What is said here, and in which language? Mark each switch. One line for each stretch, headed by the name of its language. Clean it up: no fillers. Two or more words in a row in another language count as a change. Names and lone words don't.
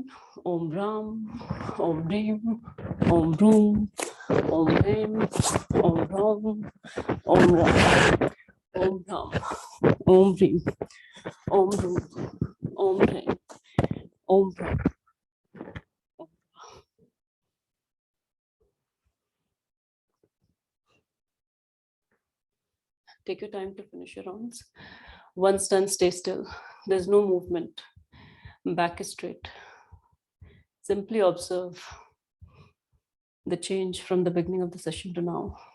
Sanskrit: Om Ram, Om Rim, Om Rum, Om Rim, Om Ram, Om Ram, Om Ram, Om Rim, Om Rum, Om Rim, Om Ram.
English: Take your time to finish your rounds. Once done, stay still. There's no movement. Back is straight. Simply observe the change from the beginning of the session to now.